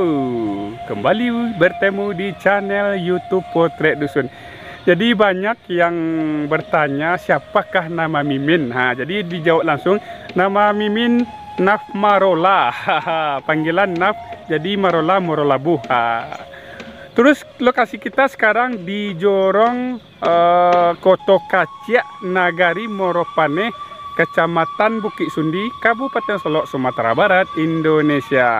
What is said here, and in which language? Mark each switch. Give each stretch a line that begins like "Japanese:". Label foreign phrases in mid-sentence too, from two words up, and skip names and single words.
Indonesian: Kembali bertemu di channel YouTube Potret Dusun. Jadi banyak yang bertanya siapakah nama Mimin. Jadi dijawab langsung, nama Mimin Naf Marola. Panggilan Naf jadi Marola Morolabu. Terus lokasi kita sekarang di Jorong Koto Kaciak Nagari Moropane, Kecamatan Bukit Sundi, Kabupaten Solok, Sumatera Barat, Indonesia.